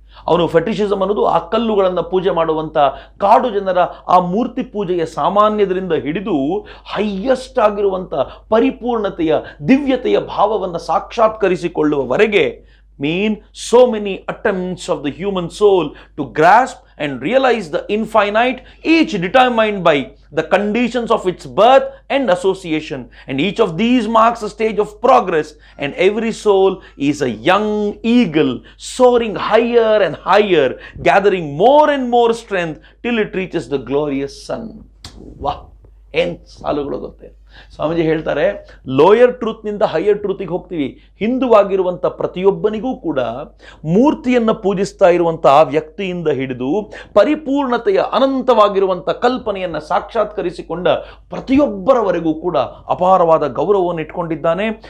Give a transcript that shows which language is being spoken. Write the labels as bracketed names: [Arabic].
[Kannada] ಅವನು ಫೆಟಿಶಿಸಮ್ ಅನ್ನೋದು ಆ ಕಲ್ಲುಗಳನ್ನು ಪೂಜೆ ಮಾಡುವಂಥ ಕಾಡು ಜನರ ಆ ಮೂರ್ತಿ ಪೂಜೆಯ ಸಾಮಾನ್ಯದರಿಂದ ಹಿಡಿದು ಹೈಯೆಸ್ಟ್ ಆಗಿರುವಂಥ ಪರಿಪೂರ್ಣತೆಯ ದಿವ್ಯತೆಯ ಭಾವವನ್ನು ಸಾಕ್ಷಾತ್ಕರಿಸಿಕೊಳ್ಳುವವರೆಗೆ [English] mean so many attempts of the human soul to grasp and realize the infinite, each determined by the conditions of its birth and association, and each of these marks a stage of progress, and every soul is a young eagle soaring higher and higher, gathering more and more strength till it reaches the glorious sun. [Kannada] ವಾಹ್, ಏನ್ ಸಾಲುಗಳು ಗೊತ್ತೇ. ಸ್ವಾಮೀಜಿ ಹೇಳ್ತಾರೆ, lower ಟ್ರೂತ್ನಿಂದ higher ಟ್ರೂತಿಗೆ ಹೋಗ್ತೀವಿ. ಹಿಂದುವಾಗಿರುವಂಥ ಪ್ರತಿಯೊಬ್ಬನಿಗೂ ಕೂಡ ಮೂರ್ತಿಯನ್ನು ಪೂಜಿಸ್ತಾ ಇರುವಂಥ ಆ ವ್ಯಕ್ತಿಯಿಂದ ಹಿಡಿದು ಪರಿಪೂರ್ಣತೆಯ ಅನಂತವಾಗಿರುವಂಥ ಕಲ್ಪನೆಯನ್ನು ಸಾಕ್ಷಾತ್ಕರಿಸಿಕೊಂಡ ಪ್ರತಿಯೊಬ್ಬರವರೆಗೂ ಕೂಡ ಅಪಾರವಾದ ಗೌರವವನ್ನು ಇಟ್ಕೊಂಡಿದ್ದಾನೆ.